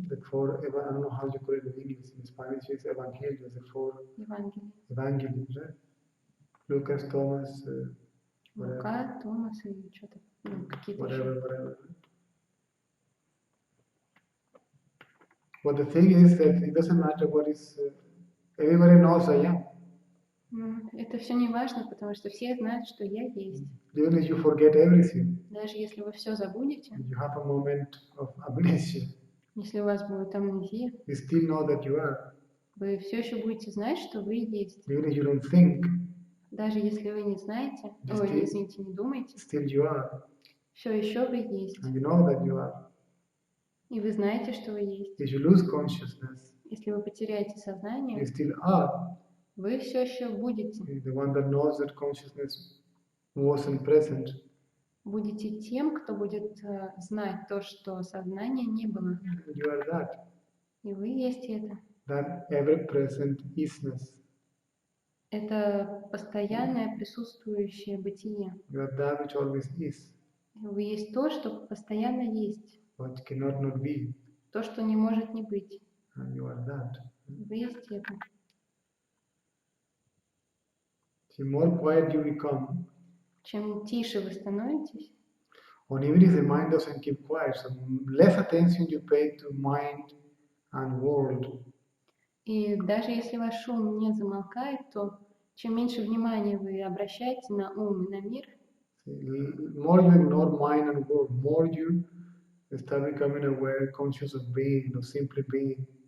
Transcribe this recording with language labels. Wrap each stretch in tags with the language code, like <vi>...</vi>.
<en>The 4, I don't know how you call it in English. In Spanish, it's Evangelios, the 4 Evangelios, right? Lucas, Thomas,</en> <ru>Лука, Томас и что-то, какие-то еще.</ru> <en>Whatever. But the thing is that it doesn't matter what is, everybody knows I am.</en> <ru>Это все не важно, потому что все знают, что я есть.</ru> <en>Even if you forget everything,</en> <ru>даже если вы все забудете,</ru> <en>you have a moment of amnesia,</en> <ru>если у вас будет амнезия,</ru> <en>you still know that you are.</en> <ru>Вы все еще будете знать, что вы есть.</ru> <en>Even if you don't think,</en> <ru>даже если вы не знаете, извините, не думаете,</ru> <en>still you are.</en> <ru>Все еще вы есть.</ru> <en>And you know that you are.</en> <ru>И вы знаете, что вы есть.</ru> <en>If you lose consciousness,</en> <ru>если вы потеряете сознание,</ru> <en>you still are.</en> <ru>Вы все еще будете.</ru> <en>The one that knows that consciousness wasn't present.</en> <ru>Будете тем, кто будет знать то, что сознания не было.</ru> <en>You are that.</en> <ru>И вы есть это.</ru> <en>That ever-present isness.</en> <ru>Это постоянное присутствующее бытие.</ru> <en>You are that which always is.</en> <ru>Вы есть то, что постоянно есть.</ru> <en>What cannot not be.</en> <ru>То, что не может не быть.</ru> <en>And you are that.</en> <ru>Вы есть это.</ru> <en>The more quiet you become,</en> <ru>чем тише вы становитесь,</ru> <en>or even if the mind doesn't keep quiet, so less attention you pay to mind and world.</en> <ru>И даже если ваш шум не замолкает, то чем меньше внимания вы обращаете на ум и на мир,</ru> <en>more you ignore mind and world, more you start becoming aware, conscious of being, of simply being.</en>